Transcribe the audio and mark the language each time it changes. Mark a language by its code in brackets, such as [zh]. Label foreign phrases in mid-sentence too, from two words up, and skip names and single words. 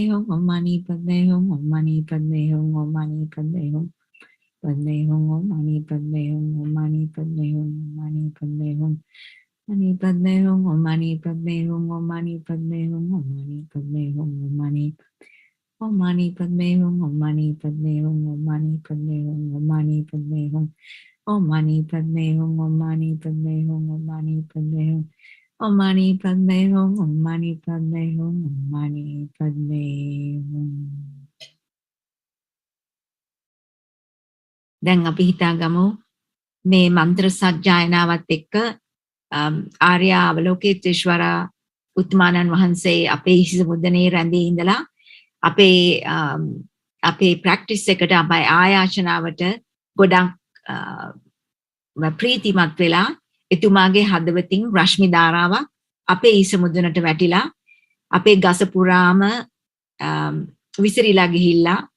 [sa] हूँ, ॐ मणि पद्मे हूँ, ॐ मणि पद्मे हूँ, ॐ मणि पद्मे हूँ, पद्मे हूँ, ॐ मणि पद्मे हूँ, ॐ मणि पद्मे हूँ, ॐ मणि पद्मे हूँ, मणि पद्मे हूँ, ॐ मणि पद्मे हूँ, ॐ मणि पद्मे हूँ, ॐ मणि पद्मे हूँ, ॐ मणि ॐ मणि पद्मे हूँ, ॐ मणि पद्मे हूँ, ॐ मणि पद्मे हूँ, ॐ मणि पद्मे हूँ. ॐ मणि पद्मे हूँ, ॐ मणि पद्मे हूँ, ॐ मणि पद्मे हूँ, ॐ मणि पद्मे हूँ, ॐ मणि पद्मे हूँ, ॐ मणि पद्मे हूँ. [si] දැන් අපි හිතාගමු මේ මන්ත්‍ර සජ්ජායනාවත් එක්ක ආර්ය අවලෝකිතේශ්වර උත්තමානන් වහන්සේ අපේ හිස මුදනේ රැඳී ඉඳලා අපේ ප්‍රැක්ටිස් එකට අපේ ආයාචනාවට ගොඩක් ප්‍රීතිමත් වෙලා එතුමාගේ හදවතින් රශ්මි ධාරාවක් අපේ ඊස මුදුනට වැටිලා අපේ ගස පුරාම විසිරීලා ගිහිල්ලා